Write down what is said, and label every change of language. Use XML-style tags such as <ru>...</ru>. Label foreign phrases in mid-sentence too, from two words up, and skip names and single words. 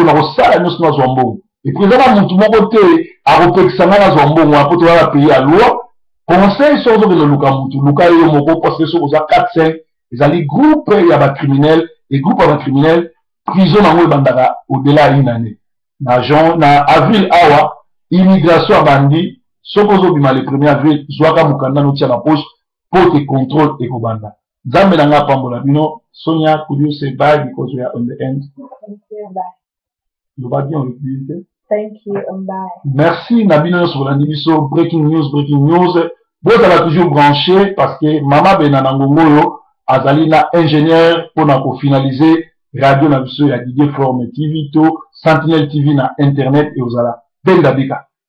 <ln>mpona kosala nyonso nazwa mbongo eprezana mutu moko te akopekisa nga nazwa mbongo wana mpo tozala paye ya</ln> <fr>loi conseil</fr> <ln>so ozokende luka mutu luka yo moko</ln> <fr>parce que</fr> <ln>so oza 4-5 ezali groupe ya bacriminel et groupe ya bacriminel prison nango ebandaka au-delà ya</ln> <fr>une année</fr> <ln>na avril awa immigration abandi soki ozobima</ln> <fr>le 1er avril</fr> <ln>zwaka mokanda notia na poche po te contrôle ekobanda. Nzambe na nga apambola bino.</ln> <en>Sonia, could you say bye because we are on the end? Thank you, bye.</en> <ln>Loba bien on</ln> <en>Thank you and bye.</en> <ln>Merci na bino nyonso bolandi biso breaking news bozala</ln> <fr>toujours branché parce que</fr> <ln>mama benana ngongo oyo azali na ingénieur pona ko finaliser radio na biso ya Didier Forme TV to Sentinelle TV na internet et ozala Benda Bika.</ln>